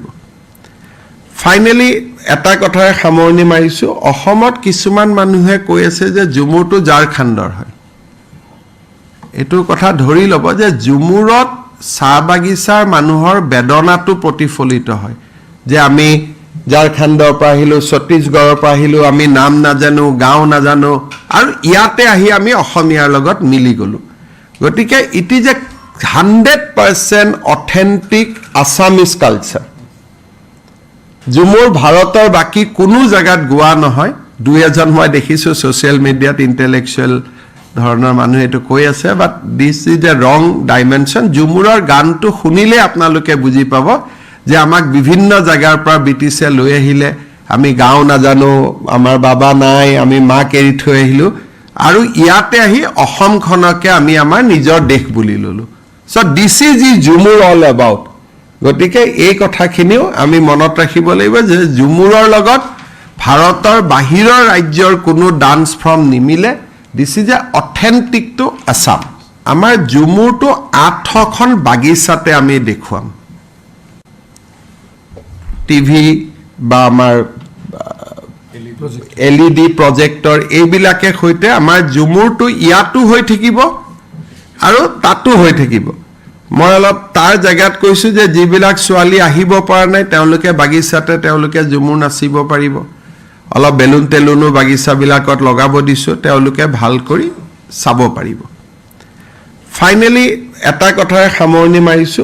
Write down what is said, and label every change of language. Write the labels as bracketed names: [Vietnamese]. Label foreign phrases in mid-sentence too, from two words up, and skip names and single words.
[Assamese] ফাইনালি এটা কথাৰে সামৰণি মাৰিছো অসমত কিছুমান মানুহে কৈ আছে যে জুমুৰটো ঝাৰখণ্ডৰ হয় এটো কথা ধৰি লব যে জুমুৰত চাহ বাগিচাৰ মানুহৰ বেদনাটো প্ৰতিফলিত হয় যে আমি ঝাৰখণ্ডৰ পৰা আহিলো ছত্তীশগড়ৰ পৰা আহিলো আমি নাম নাজানো গাঁও নাজানো আৰু ইয়াতে আহি আমি অসমীয়াৰ লগত মিলি গলো গতিকে [English] it is a 100% authentic Assamese culture [Assamese] জুমুৰ ভাৰতৰ বাকি কোনো জায়গাত গোৱা নহয় দুই এজন মই দেখিছো [English] social media-ত [Assamese] ইন্টেলেকচুৱেল ধৰণৰ মানুহ এটো কৈ আছে [English] but this is a wrong dimension [Assamese] জুমুৰৰ গানটো শুনিলে আপোনালোকে বুজি পাব যে আমাক বিভিন্ন জায়গাৰ পৰা ব্ৰিটিছে লৈ আহিলে আমি গাঁও নাজানো আমাৰ বাবা নাই আমি মাক এৰি থৈ আহিলো আৰু ইয়াতে আহি অসমখনকে আমি আমাৰ নিজৰ দেশ বুলি ললো [English] so this is Jhumur all about [Assamese] গতিকে এই কথাখিনিও আমি মনত ৰাখিব লাগিব যে জুমুৰৰ লগত ভাৰতৰ বাহিৰৰ ৰাজ্যৰ কোনো [English] dance form [Assamese] নিমিলে [English] this is a authentic to Assam [Assamese] আমাৰ জুমুৰটো 8খন বাগিচাতে আমি দেখুৱাম টিভি বা আমাৰ [English] LED projector [Assamese] এইবিলাকে হৈতে আমাৰ জুমুৰটো ইয়াতো হৈ থাকিব আৰু তাতো হৈ থাকিব মই অলপ তাৰ জায়গাত কৈছো যে যিবিলাক ছোৱালী আহিব পৰা নাই তেওঁলোকে বাগিচাতে তেওঁলোকে জুমুৰ নাচিব পাৰিব অলপ বেলুন তেলুনো বাগিচাবিলাকত লগাব দিছো তেওঁলোকে ভাল কৰি চাব পাৰিব ফাইনালি এটা কথাৰে সামৰণি মাৰিছো